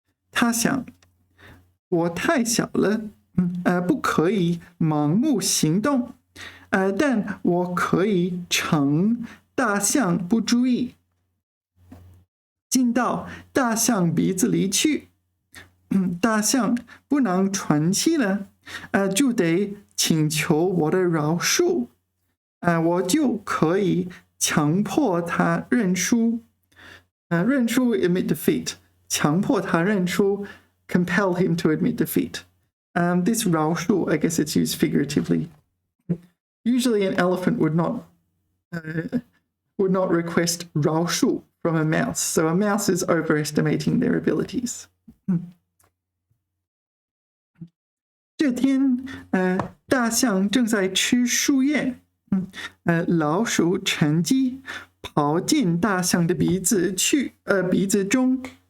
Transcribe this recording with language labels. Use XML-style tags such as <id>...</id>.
<zh>他想，我太小了。不可以盲目行动，但我可以乘大象不注意，进到大象鼻子里去。大象不能喘气了，就得请求我的饶恕，我就可以强迫他认输。</zh> <en>认输 admit defeat，</en> <zh>强迫他认输</zh> <en>compel him to admit defeat. This 饶恕, I guess it's used figuratively. Usually an elephant would not request 饶恕 from a mouse. So a mouse is overestimating their abilities.</en> <zh>这天，大象正在吃树叶，老鼠趁机跑进大象的鼻子中。</zh>